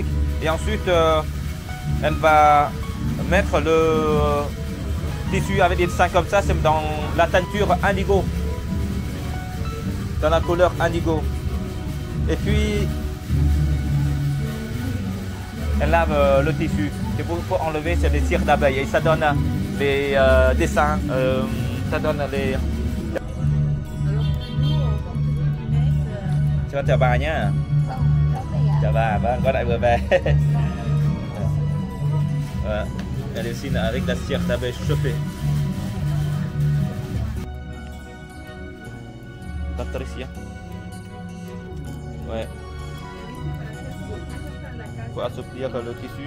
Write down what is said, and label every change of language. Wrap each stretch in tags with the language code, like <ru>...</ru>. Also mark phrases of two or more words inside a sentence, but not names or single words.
<fr>et ensuite elle va mettre le tissu avec des dessins comme ça, c'est dans la teinture indigo, dans la couleur indigo. Et puis elle lave le tissu. Et pour enlever, c'est des cires d'abeilles et ça donne les dessins, ça donne les.</fr> <vi>Cho chào bà nhá. Chào bà, vâng, có lại vừa về.</vi> <fr>Voilà. Elle dessine avec la cire d'abeille chauffée. Patricia. Ouais. Pour assouplir le tissu.</fr>